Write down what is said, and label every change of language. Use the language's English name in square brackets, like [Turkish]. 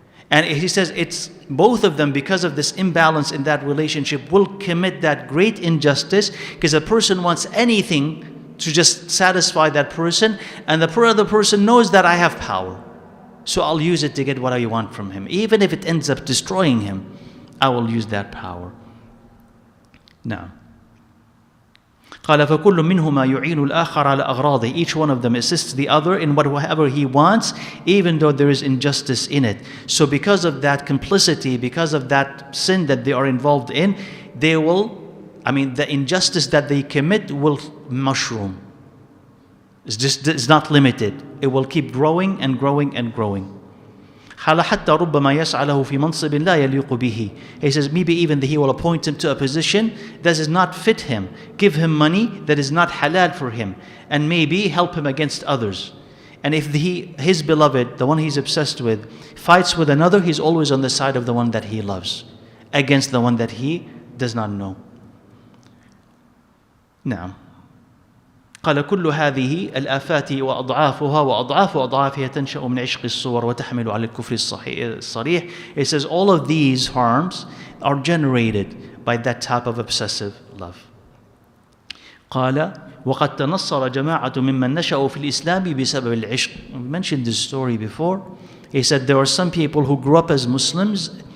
[English] And he says it's both of them, because of this imbalance in that relationship, will commit that great injustice, because a person wants anything to just satisfy that person, and the other person knows that I have power, so I'll use it to get what I want from him. Even if it ends up destroying him, I will use that power. Now, [Arabic] قال فكل منهما يعين الآخر على أغراضه. [English] Each one of them assists the other in whatever he wants, even though there is injustice in it. So because of that complicity, because of that sin that they are involved in, the injustice that they commit will mushroom. It's not limited. It will keep growing and growing and growing. [Arabic] حتى ربما يسعى له في منصب لا يليق به. [English] He says maybe even he will appoint him to a position that does not fit him, give him money that is not halal for him, and maybe help him against others. And if his beloved, the one he's obsessed with, fights with another, he's always on the side of the one that he loves, against the one that he does not know. Now, [Arabic] قال كل هذه الآفات وأضعافها وأضعاف أضعافها تنشأ من عشق الصور وتحمل على الكفر الصريح. [English] It says all of these harms are generated by that type of obsessive love. [Arabic] قال وقد تنصر جماعة ممن نشأوا في الإسلام بسبب العشق. [English] We mentioned this story before. He said there are some people who grew up as Muslims